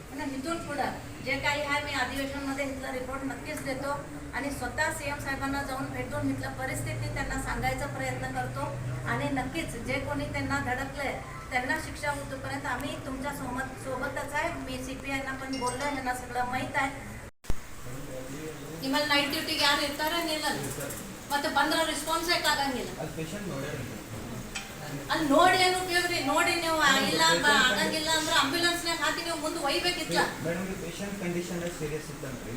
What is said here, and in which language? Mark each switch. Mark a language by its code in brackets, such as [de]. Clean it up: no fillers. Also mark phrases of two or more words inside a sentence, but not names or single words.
[mr] आणि इथून पुढं जे काही आहे मी अधिवेशनमध्ये इथला रिपोर्ट नक्कीच देतो आणि स्वतः CM साहेबांना जाऊन भेटून इथलं परिस्थिती त्यांना सांगायचा प्रयत्न करतो आणि नक्कीच जे कोणी त्यांना धडकलंय त्यांना शिक्षा होतोपर्यंत आम्ही तुमच्या सोबतच आहे. मी CPIना पण बोललो, ह्यांना सगळं माहीत आहे. [kn] ನಿಮ್ಮಲ್ಲಿ [en] night dutyಗೆ [kn] ಯಾರು ಇರ್ತಾರೆ ನಿಲ್ಲ ಮತ್ತೆ ಬಂದ್ರೆ ರೆಸ್ಪಾನ್ಸ್ ಆಗಂಗಿಲ್ಲ. ಅಲ್ಲಿ ನೋಡಿ ಏನು ಉಪಯೋಗ ರೀ? ನೋಡಿ ನೀವು ಇಲ್ಲ ಆಗಂಗಿಲ್ಲ ಅಂದ್ರೆ ಆಂಬ್ಯುಲೆನ್ಸ್ನಾಗ ಹಾಕಿ ನೀವು ಮುಂದೆ ಒಯ್ಬೇಕಿಲ್ಲ. [en] patient condition serious [kn] ಇತ್ತಂತ್ರಿ.